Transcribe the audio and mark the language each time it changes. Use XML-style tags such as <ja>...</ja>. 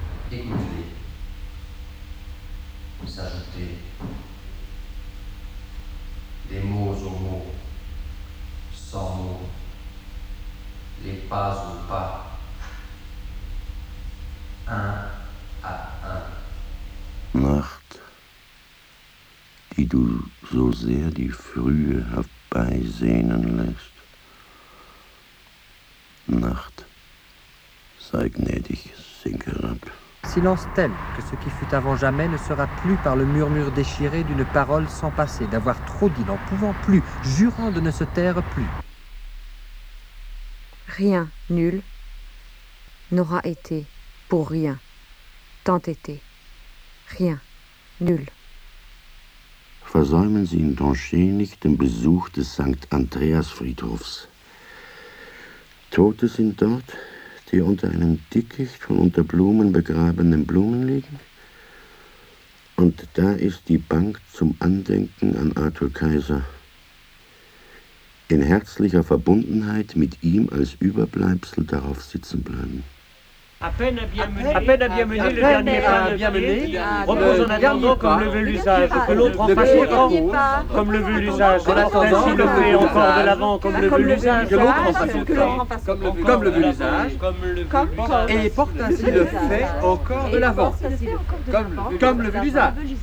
<fr>Écoutez, s'ajouter des mots aux mots, sans mots, les pas aux pas, un à un.</fr> <de>Marthe, die du so sehr die Frühe herbeisehnen lässt, Nacht, sei gnädig, sink herab.</de> <fr>silence tel que ce qui fut avant jamais ne sera plus par le murmure déchiré d'une parole sans passer, d'avoir trop dit, n'en pouvant plus, jurant de ne se taire plus. Rien, nul, n'aura été pour rien, tant été, rien, nul.</fr> <de>Versäumen Sie in Tonchet nicht den Besuch des St. Andreas-Friedhofs. Tote sind dort, die unter einem Dickicht von unter Blumen begrabenen Blumen liegen. Und da ist die Bank zum Andenken an Arthur Kaiser. In herzlicher Verbundenheit mit ihm als Überbleibsel darauf sitzen bleiben.</de> <fr>À peine a bien mené le dernier pas, repose en attendant comme le veut l'usage, que l'autre en fasse autant, comme le veut l'usage, ainsi le fait encore de l'avant, comme le veut l'usage, que l'autre en fasse autant, comme le veut l'usage, et porte ainsi le fait encore de l'avant, comme le veut l'usage.</fr>